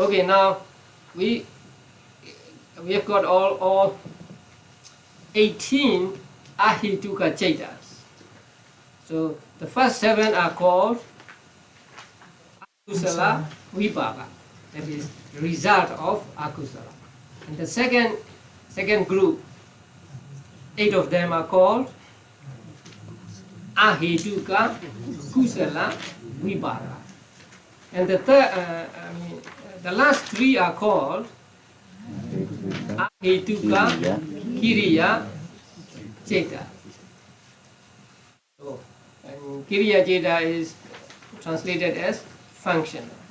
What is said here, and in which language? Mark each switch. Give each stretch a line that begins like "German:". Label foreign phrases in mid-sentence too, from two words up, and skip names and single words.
English: Okay, now we have got all 18
Pali: ahituka cetas.
English: So the first 7 are called
Pali: akusala vipaka,
English: that is the result of akusala. And the second group, 8 of them are called
Pali: ahituka kusala vipaka.
English: And the last 3 are called
Pali: ahituka kiriya ceta.
English: So, and
Pali: kiriya ceta
English: is translated as functional.